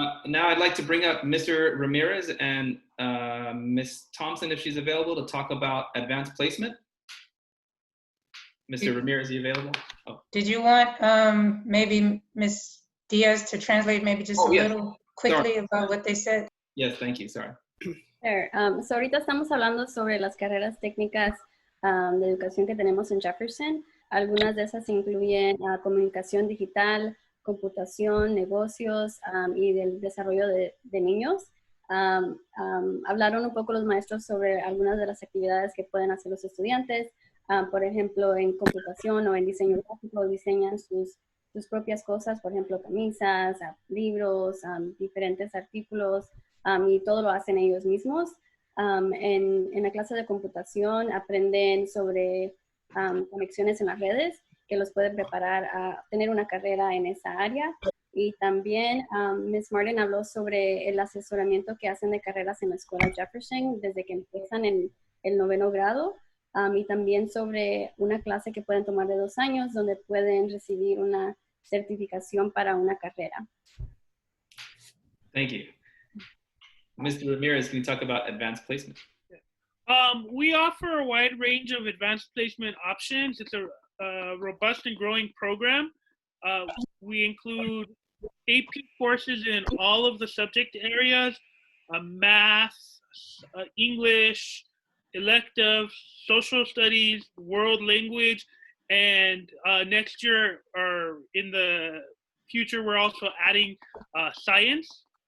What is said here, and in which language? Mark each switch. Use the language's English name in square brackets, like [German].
[English] Now I'd like to bring up Mr. Ramirez and Ms. Thompson, if she's available, to talk about advanced placement. Mr. Ramirez, are you available? Oh. Did you want maybe Ms. Diaz to translate maybe just a little quickly about what they said? Yes, thank you, sorry. Sure. [Spanish] So ahorita estamos hablando sobre las carreras técnicas de educación que tenemos en Jefferson. Algunas de esas incluyen comunicación digital, computación, negocios y del desarrollo de niños. Hablaron un poco los maestros sobre algunas de las actividades que pueden hacer los estudiantes. Por ejemplo, en computación o en diseño gráfico diseñan sus propias cosas, por ejemplo, camisas, libros, diferentes artículos, y todo lo hacen ellos mismos. En la clase de computación aprenden sobre conexiones en las redes que los pueden preparar a tener una carrera en esa área. Y también Ms. Martin habló sobre el asesoramiento que hacen de carreras en la escuela Jefferson desde que empiezan en el 9º grado. Y también sobre una clase que pueden tomar de 2 años donde pueden recibir una certificación para una carrera. [English] Thank you. Mr. Ramirez, can you talk about advanced placement? We offer a wide range of advanced placement options. It's a robust and growing program. We include AP courses in all of the subject areas, math, English, elective, social studies, world language, and next year or in the future, we're also adding science.